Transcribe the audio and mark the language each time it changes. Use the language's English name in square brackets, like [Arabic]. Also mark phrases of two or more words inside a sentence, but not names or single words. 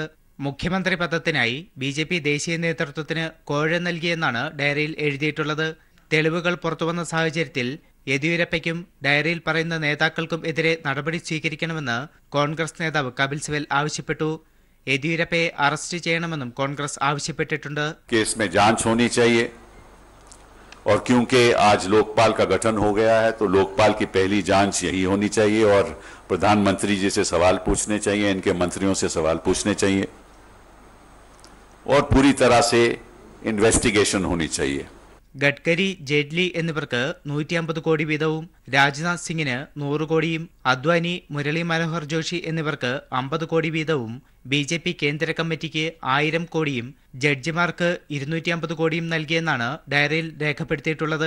[Malayalam] മുഖ്യമന്ത്രി പദത്തിനായി BJP ദേശീയ നേതൃത്വത്തിന് കോഴ നൽകിയെന്നാണ് ഡയറിയിൽ എഴുതിയിട്ടുള്ളത്. തെളിവുകൾ പുറത്തുവന്ന സാഹചര്യത്തിൽ യെദ്യൂരപ്പയ്ക്കും ഡയറിയിൽ പറയുന്ന നേതാക്കൾക്കും എതിരെ നടപടി സ്വീകരിക്കണമെന്ന് കോൺഗ്രസ് നേതാവ് കപിൽ സിബൽ ആവശ്യപ്പെട്ടു. യെദ്യൂരപ്പയെ അറസ്റ്റ് ചെയ്യണമെന്നും കോൺഗ്രസ് ആവശ്യപ്പെട്ടിട്ടുണ്ട്. [Hindi] केस में जांच होनी चाहिए और क्योंकि आज लोकपाल का गठन हो गया है तो लोकपाल की पहली जांच यही होनी चाहिए और प्रधानमंत्री जी से सवाल पूछने चाहिए, इनके मंत्रियों से सवाल पूछने चाहिए और पूरी तरह से इन्वेस्टिगेशन होनी चाहिए. [Malayalam] ഗഡ്കരി, ജെയ്റ്റ്ലി എന്നിവർക്ക് 150 കോടി വീതവും രാജ്നാഥ് സിംഗിന് 100 കോടിയും അദ്വാനി, മുരളി മനോഹർ ജോഷി എന്നിവർക്ക് 50 കോടി വീതവും BJP കേന്ദ്ര കമ്മിറ്റിക്ക് 1000 കോടിയും ജഡ്ജിമാർക്ക് 250 കോടിയും നൽകിയെന്നാണ് ഡയറിയിൽ രേഖപ്പെടുത്തിയിട്ടുള്ളത്.